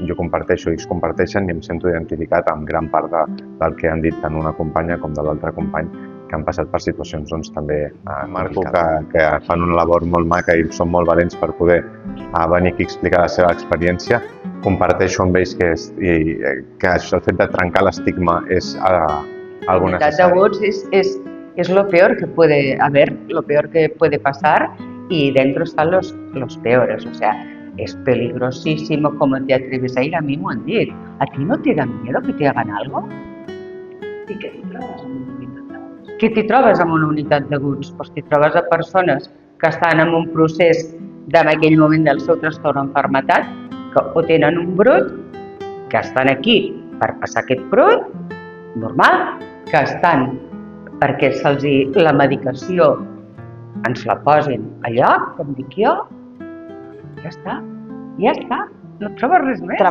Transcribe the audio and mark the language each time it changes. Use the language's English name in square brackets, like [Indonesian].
[Catalan] Jo comparteixo, ells comparteixen i em sento identificat amb gran part del que han dit tant una companya com de l'altre company que han passat per situacions també complicades. Que fan una labor molt maca i són molt valents per poder venir aquí a explicar la seva experiència. Comparteixo amb ells que el fet de trencar l'estigma és algo necessari. [Spanish] La unitat de vots es lo peor que puede haber, lo peor que puede pasar, y dentro están los peores. O sea, es peligrosísimo como te atreves a ir. A mí me han dit, ¿a ti no te da miedo que te hagan algo? [Catalan] I què t'hi trobes amb una unitat de vots? Què t'hi trobes amb una unitat de vots? Doncs t'hi trobes a persones que estan en un procés en aquell moment del seu trastorn o malaltia, que o tenen un brot, que estan aquí per passar aquest brot, normal, que estan perquè la medicació ens la posin a lloc, com dic jo, ja està, no et trobes res més.